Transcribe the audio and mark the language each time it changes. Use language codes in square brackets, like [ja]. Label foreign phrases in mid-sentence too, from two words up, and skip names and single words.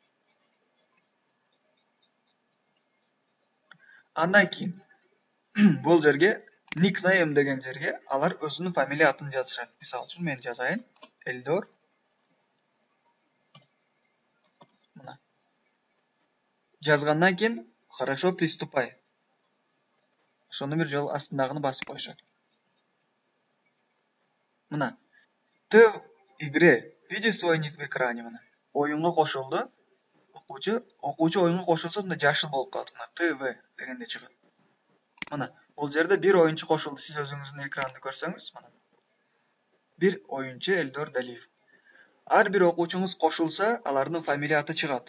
[uz] Andan keyin bu yerga nickname degan yerga ular o'zining familiyasini yozishadi. Misol uchun men yozayin. Eldor. Mana. Yozgandan keyin [ru] хорошо приступай. [uz] Shuni bir yo'l astindagini bosib qo'yishadi. [ru] Mana Ты в игре. Видишь свой ник в экране mana. [uz] O'yinga qo'shildi. O'quvchi o'yinga qo'shilsa bunda yashil bo'lib qoldi. Mana TV deganda chiqadi. Mana bu yerda bir o'yinchi qo'shildi. Siz o'zingizning ekranni ko'rsangiz mana. Bir o'yinchi Eldor Daliyev. Har bir o'quvchingiz qo'shilsa, ularning familiyasi chiqadi.